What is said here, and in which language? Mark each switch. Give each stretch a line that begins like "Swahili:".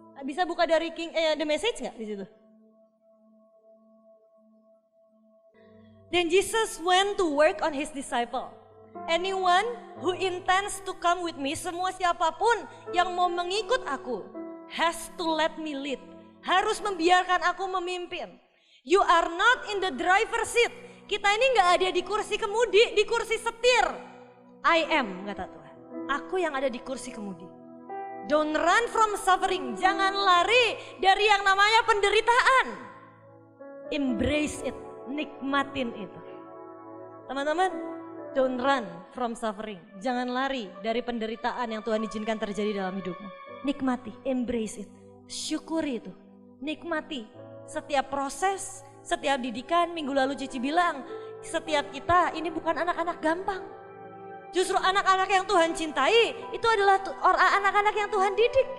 Indonesian: Bisa buka dari The Message nggak di situ?
English: Then Jesus went to work on his disciple. Anyone who intends to come with me,
Indonesian: semua siapapun yang mau mengikut aku,
English: has to let me lead.
Indonesian: Harus membiarkan aku memimpin.
English: You are not in the driver's seat.
Indonesian: Kita ini gak ada di kursi kemudi, di kursi setir.
English: I am,
Indonesian: kata Tuhan. Aku yang ada di kursi kemudi.
English: Don't run from suffering.
Indonesian: Jangan lari dari yang namanya penderitaan.
English: Embrace it.
Indonesian: Nikmatin itu. Teman-teman,
English: don't run from suffering.
Indonesian: Jangan lari dari penderitaan yang Tuhan izinkan terjadi dalam hidupmu. Nikmati,
English: embrace it.
Indonesian: Syukuri itu. Nikmati setiap proses, setiap didikan. Minggu lalu Cici bilang, setiap kita ini bukan anak-anak gampang. Justru anak-anak yang Tuhan cintai itu adalah anak-anak yang Tuhan didik.